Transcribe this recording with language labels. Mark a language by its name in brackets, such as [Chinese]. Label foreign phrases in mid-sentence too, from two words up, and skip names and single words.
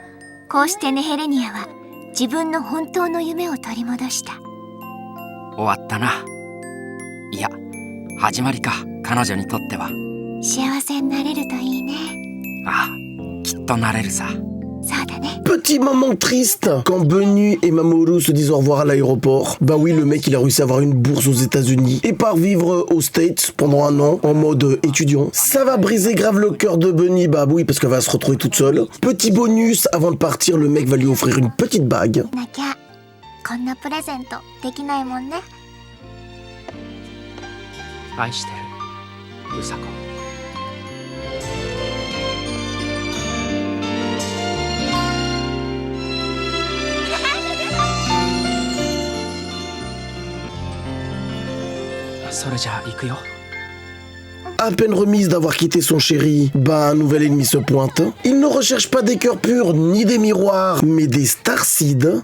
[Japanese] こうしてネヘレニアは自分の本当の夢を取り戻した。終わったな。いや、始まりか、彼女にとっては。幸せになれるといいね。ああ、きっとなれるさ。そうだね。 [French] Petit moment triste quand Bunny et Mamoru se disent au revoir à l'aéroport. Bah oui, le mec il a réussi à avoir une bourse aux États-Unis et part vivre aux States pendant un an en mode étudiant. Ça va briser grave le cœur de Bunny, bah oui, parce qu'elle va se retrouver toute seule. Petit bonus, avant de partir, le mec va lui offrir une petite bague. [Japanese] なきゃこんなプレゼントできないもんね。愛してる、うさこ。それじゃあ行くよ。 [French] À peine remise d'avoir quitté son chéri, bah un nouvel ennemi se pointe. Il ne recherche pas des cœurs purs ni des miroirs, mais des starseeds.